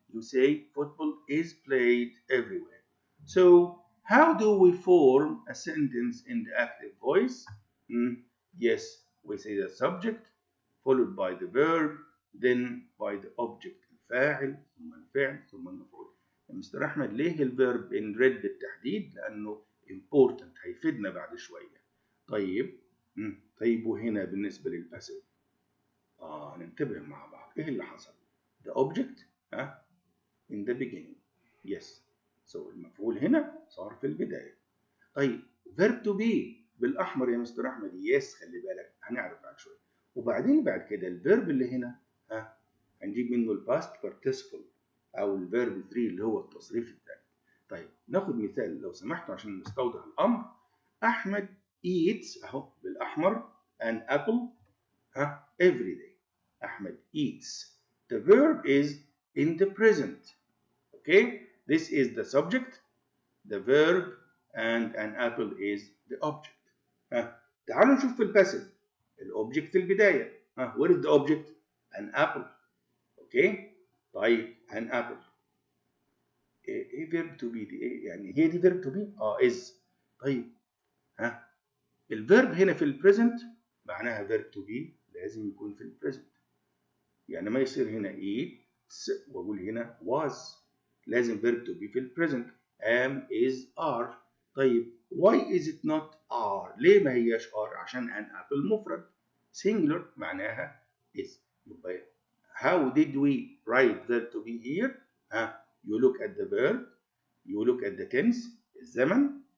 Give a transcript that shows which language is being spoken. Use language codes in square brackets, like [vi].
[en] You say football is played everywhere. So how do we form a sentence in the active voice? Yes, we say the subject, followed by the verb, then by the object, [ar] الفاعل, ثم الفعل, ثم المفعول. مستر أحمد ليه الفيرب [en] in red [ar] بالتحديد؟ لأنه [en] important [ar] هيفيدنا بعد شوية. طيب طيب وهنا بالنسبة للباسيف ننتبه مع بعض ايه اللي حصل؟ [en] the object in the beginning. yes. [ar] so المفعول هنا صار في البداية. طيب [en] verb to be [ar] بالأحمر يا مستر أحمد. [en] yes [ar] خلي بالك هنعرف بعد شوية. وبعدين بعد كده الفيرب اللي هنا هنجيب منه الباست participle أو الفيرب 3 اللي هو التصريف الثاني. طيب ناخد مثال لو سمحتوا عشان نستوضح الأمر. [en] أحمد eats [ar] أهو بالأحمر [en] an apple every day. أحمد eats. The verb is in the present. Okay, this is the subject, the verb, and an apple is the object. [ar] تعالوا نشوف في الباسيف. الأوبجكت في البداية. [en] What is the object? An apple. Okay. طيب an apple. إيه verb to be دي؟ [ar] إيه يعني هي دي [en] verb to be؟ is. [ar] طيب الفيرب هنا في البريزنت معناها verb to be لازم يكون في البريزنت. يعني ما يصير هنا eats واقول هنا was. لازم verb to be في البريزنت. [en] am is are. طيب why is it not are؟ [ar] ليه ما هياش [en] are؟ [ar] عشان [en] an apple [ar] مفرد [en] singular معناها is. يبقى how did we write verb to be here؟ you look at the verb, you look at the tense [ar] الزمن.